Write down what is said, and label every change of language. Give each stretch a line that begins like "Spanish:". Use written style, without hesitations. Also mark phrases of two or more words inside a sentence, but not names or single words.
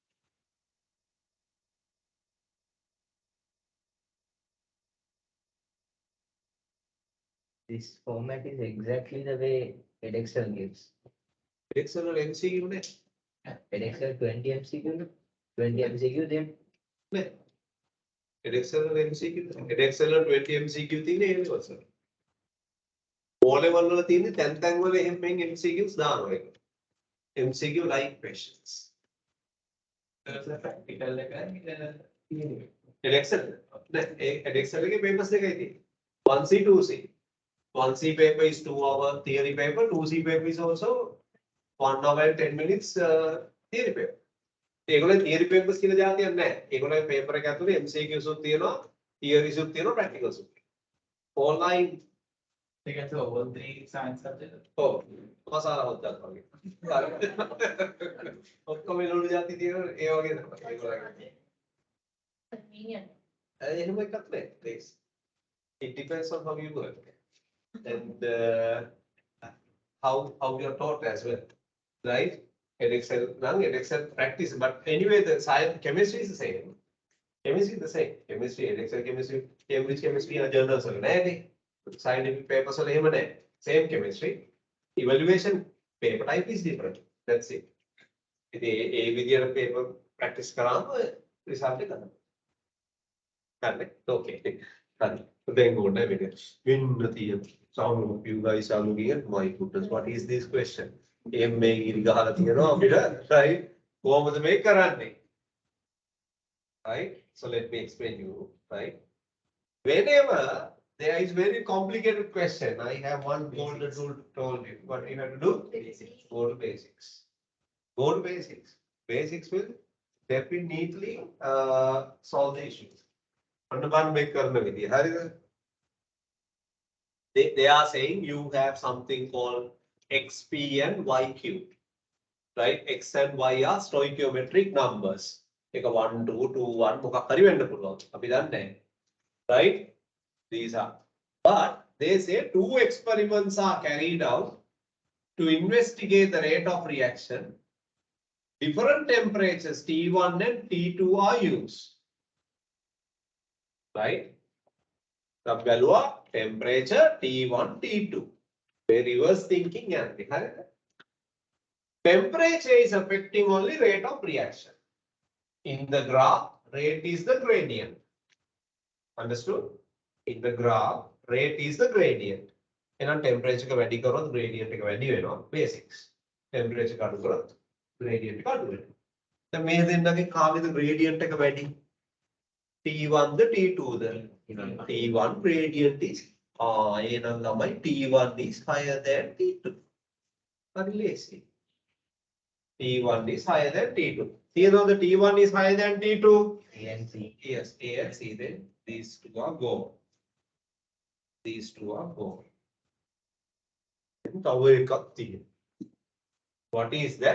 English: This format is exactly the way Edexcel gives. Edexcel or MCQ ne? Edexcel 20 MCQ, 20 MCQ then. Edexcel or MCQ? Edexcel or 20 MCQ
Sinhala: තියෙන්නේ ඒ වගේ. O level වල තියෙන්නේ තැන් වල එහෙම MCQs දානවා ඒක.
English: MCQ like questions.
Sinhala: practical එක Edexcel. Edexcel එකේ papers දෙකයි තියෙන්නේ.
English: 1C 2C. 1C paper is 2 hour theory paper, 2C paper is also 1 hour and 10 minutes theory paper.
Sinhala: ඒගොල්ලෝ
English: theory papers
Sinhala: කියලා જાතියක් නැහැ. ඒගොල්ලෝ paper එක ඇතුලේ MCQs උත් තියෙනවා, theories උත් තියෙනවා, practicals උත්.
English: Online they get to all three science subjects.
Sinhala: ඔව් මසාලා හොද්දක් වගේ. ඔක්කොම ලුණු જાති තියෙනවා ඒ වගේ තමයි. ඒගොල්ලෝ එහෙම එකක් නෑ.
English: Please. It depends on how you work. And how you're taught as well, right? Edexcel practice, but anyway, the science chemistry is the same. Chemistry is the same. Chemistry, Edexcel chemistry, Cambridge chemistry and journals are there. Scientific papers are there. Same chemistry. Evaluation paper type is different. That's it.
Sinhala: ඒ විදියට
English: paper practice
Sinhala: කරාම result එක ගන්න. හරි. Okay. හරි.
English: Then go on with it. When some of you guys are looking at my goodness, what is this question?
Sinhala: මේ ඉරි ගහලා තියෙනවා අපිට, right? කොහොමද මේක කරන්නේ?
English: Right? So let me explain you, right? Whenever there is very complicated question, I have one golden rule told you. What you have to do? Go to basics. Go to basics. Basics will definitely solve the issues. They are saying you have something called xp and yq, right? X and y are stoichiometric numbers. Like 1, 2, 2, 1,
Sinhala: මොකක් හරි වෙන්න පුළුවන්. අපි දන්නේ.
English: Right? These are. But they say 2 experiments are carried out to investigate the rate of reaction. Different temperatures T1 and T2 are used. Right? The value temperature T1, T2. Very reverse thinking and temperature is affecting only rate of reaction. In the graph, rate is the gradient. Understood? In the graph, rate is the gradient. And temperature
Sinhala: ka වැඩි කරොත් gradient එක වැඩි වෙනවා. Basics. Temperature කඩු කරොත් gradient එක අඩු වෙනවා. දැන් මේ දෙන්නගේ කාගේද gradient එක වැඩි? T1 ද T2 ද?
English: T1 gradient is
Sinhala: එහෙනම් ළමයි
English: T1 is higher than T2. Very lazy. T1 is higher than T2. See now the T1 is higher than T2. A and C. Yes, A and C. Then these two are gone. These two are gone. What is that?